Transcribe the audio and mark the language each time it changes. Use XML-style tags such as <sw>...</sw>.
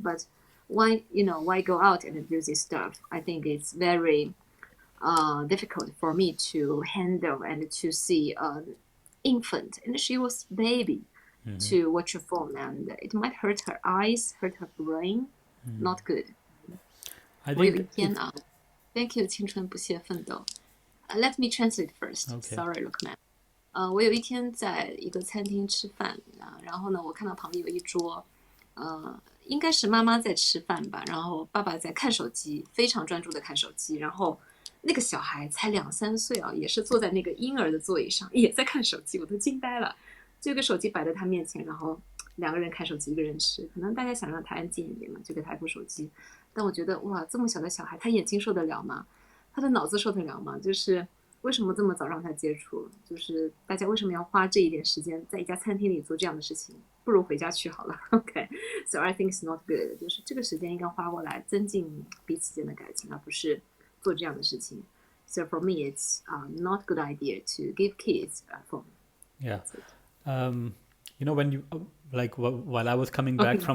<en>But why go out and do this stuff? I think it's very difficult for me to handle and to see an infant, and she was baby, to watch a phone, and it might hurt her eyes, hurt her brain. Not good. I</en> <zh>我有一</zh> <en>think</en> <zh>天</zh> <en>it's ， Thank you，</en> <zh>青春不懈奋斗。</zh> <en>Let me translate first. okay. Sorry, Lookman.</en> <zh>我有一天在一个餐厅吃饭然后呢，我看到旁边有一桌，应该是妈妈在吃饭吧，然后爸爸在看手机，非常专注的看手机，然后那个小孩才2、3岁啊，也是坐在那个婴儿的座椅上，也在看手机，我都惊呆了。就一个手机摆在他面前，然后两个人看手机，一个人吃，可能大家想让他安静一点嘛，就给他一部手机。但我觉得哇，这么小的小孩，他眼睛受得了吗？他的脑子受得了吗？就是为什么这么早让他接触？就是大家为什么要花这一点时间在一家餐厅里做这样的事情？不如回家去好了。</zh> <en>OK，so I think it's not good。</en> <zh>就是这个时间应该花过来增进彼此间的感情，而不是做这样的事情。</zh> <en>So for me, it's not a good idea to give kids a phone. Yeah. That's it. When you like while I was coming back</en>